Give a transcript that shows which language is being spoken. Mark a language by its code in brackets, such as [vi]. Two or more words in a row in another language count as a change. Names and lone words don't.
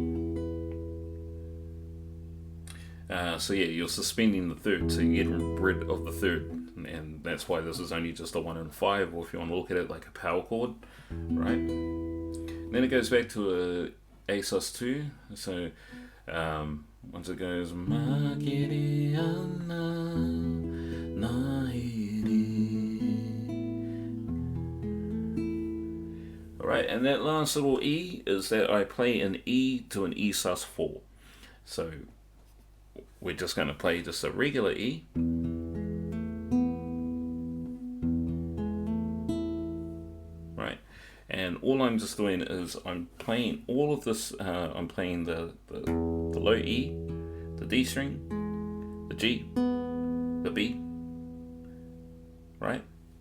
[en] So yeah, you're suspending the 3rd, so you get rid of the 3rd, and that's why this is only just a 1 and 5, or if you want to look at it like a power chord, right? And then it goes back to a sus2. So once it goes [mi] makere ana na here. [en] Alright, and that last little E is that I play an E to an E sus4. So we're just going to play just a regular E. Right, and all I'm just doing is I'm playing all of this, I'm playing the low E, the D string, the G, the B, right?